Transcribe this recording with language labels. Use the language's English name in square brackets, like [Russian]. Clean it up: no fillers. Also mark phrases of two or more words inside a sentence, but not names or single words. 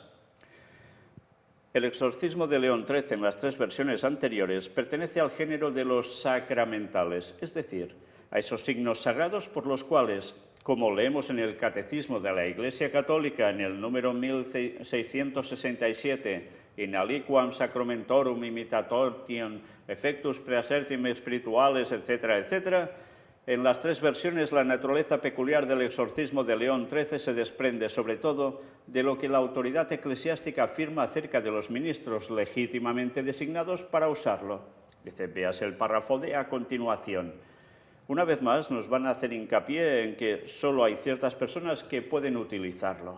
[Spanish] El exorcismo de León XIII en las tres versiones anteriores pertenece al género de los sacramentales, es decir, a esos signos sagrados por los cuales, como leemos en el Catecismo de la Iglesia Católica en el número 1667, [Latin] in aliquam sacramentorum imitationem effectus praesertim spirituales, [Spanish] etcétera, etcétera, en las tres versiones, la naturaleza peculiar del exorcismo de León XIII se desprende, sobre todo, de lo que la autoridad eclesiástica afirma acerca de los ministros legítimamente designados para usarlo. Dice, véase el párrafo D a continuación. Una vez más, nos van a hacer hincapié en que solo hay ciertas personas que pueden utilizarlo.